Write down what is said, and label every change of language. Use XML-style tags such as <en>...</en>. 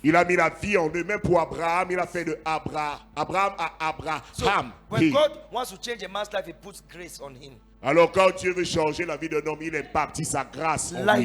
<fr>Il a mis la vie en eux, même pour Abraham, il a fait de Abraham à Abraham.</fr> <en>So when He. God wants to change a man's life, he puts grace on him.</en> <fr>Alors quand Dieu veut changer la vie d'un homme, il impartit sa grâce en lui.</fr>